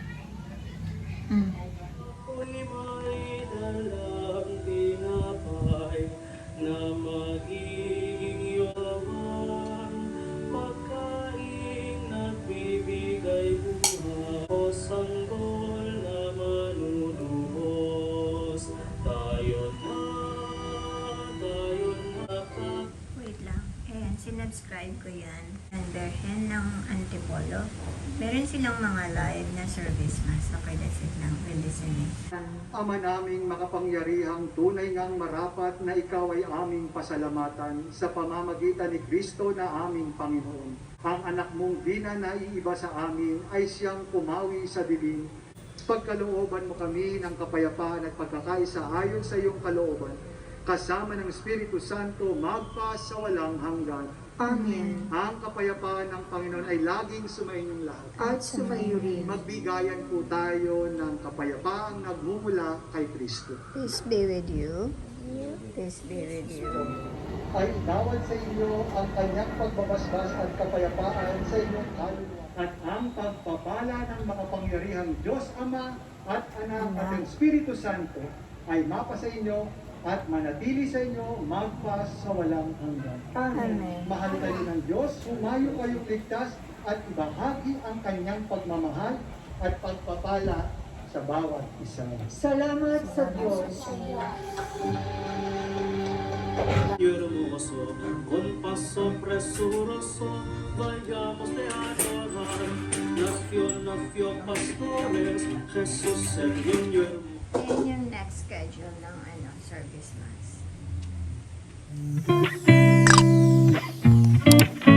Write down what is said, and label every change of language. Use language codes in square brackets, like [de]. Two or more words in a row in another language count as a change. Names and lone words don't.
[tl] Ako'y may dalang tinapay na magiging yaman, pagkain na bibigay buhay, o sanggol na manunubos, tayo na Wait lang. Ayan, sinubscribe ko yan. Underhand ng Antipolo. Meron silang mga live na [en] service mas. Okay, that's it lang. We'll listen in. [tl] Ama naming makapangyarihang tunay ngang marapat na ikaw ay aming pasalamatan sa pamamagitan ni Kristo na aming Panginoon. Ang anak mong di na naiiba sa amin ay siyang pumawi sa dilim. Pagkalooban mo kami ng kapayapaan at pagkakaisa ayon sa iyong kalooban, kasama ng Espiritu Santo magpa sa walang hanggan. Amen. Ang kapayapaan ng Panginoon ay laging sumainyong lahat. At sumayo rin. Magbigayan po tayo ng kapayapaang nagmumula kay Kristo. [en] Peace be with you. Peace be with you. [tl] ay igawad sa inyo ang kanyang pagbabasbas at kapayapaan sa inyong kaluluwa. At ang pagpapala ng makapangyarihang Diyos Ama at Anak at ang Espiritu Santo ay mapa sa inyo at manatili sa inyo magpas sa walang hanggan. Amen. Mahal kayo ng Diyos, humayo kayong ligtas at ibahagi ang kanyang pagmamahal at pagpapala sa bawat isa. Salamat sa Diyos. [es] Hermoso, con paso presuroso, vayamos de adorar. Nació pastores, Jesús el niño hermoso. [tl] Yan yung next schedule ng [en] service mass.